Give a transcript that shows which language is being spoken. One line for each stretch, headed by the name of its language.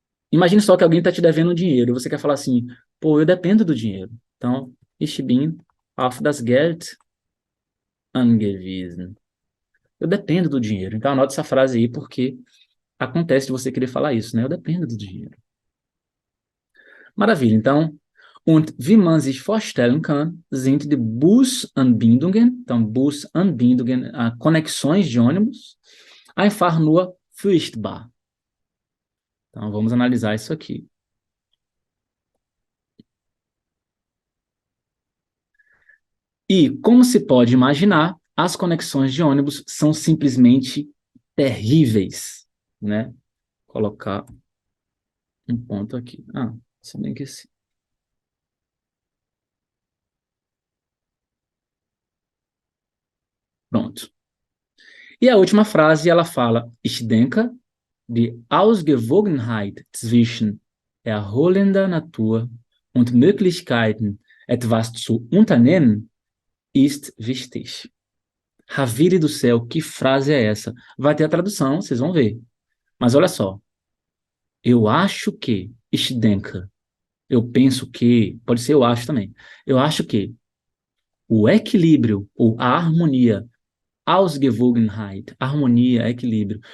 Portuguese: Imagine só que alguém está te devendo dinheiro e você quer falar assim, pô, eu dependo do dinheiro. Então,
German: ich bin auf das Geld angewiesen.
Portuguese: Eu dependo do dinheiro. Então, anote essa frase aí, porque acontece de você querer falar isso, né? Eu dependo do dinheiro. Maravilha. Então,
German: und wie man sich vorstellen kann, sind die Busanbindungen, então, Busanbindungen,
Portuguese: conexões de ônibus,
German: einfach nur furchtbar.
Portuguese: Então, vamos analisar isso aqui. E, como se pode imaginar, as conexões de ônibus são simplesmente terríveis, né? Vou colocar um ponto aqui. Se bem que sim. Pronto. E a última frase, ela fala,
German: ich denke, die Ausgewogenheit zwischen erholender Natur und Möglichkeiten, etwas zu unternehmen, ist wichtig.
Portuguese: Ravire do céu, que frase é essa? Vai ter a tradução, vocês vão ver. Mas olha só. Eu acho que,
German: ich denke,
Portuguese: eu penso que, pode ser eu acho também. Eu acho que o equilíbrio ou a harmonia, Ausgewogenheit, harmonia, equilíbrio.